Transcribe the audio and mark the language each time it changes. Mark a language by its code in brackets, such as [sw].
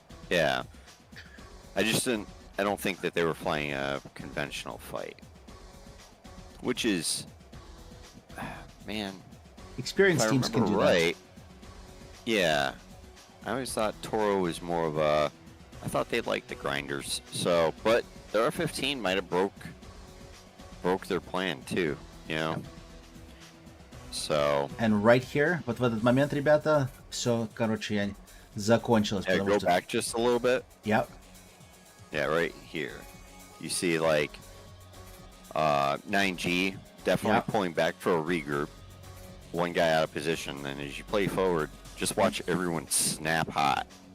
[en] Yeah, I don't think that they were flying a conventional fight, which is, man, experienced teams can do that. Yeah, I always thought Toro was more of a. I thought they liked the grinders. So, but their R-15 might have broke their plan too. You know. Yep. So. And right here, [ru] вот в этот момент, ребята, все, короче, закончилось. [en] Yeah, go back just a little bit. Yep. Yeah, right here. You see, like, 9G definitely pulling back for a regroup. One guy out of position. And as you play forward, just watch everyone snap hot.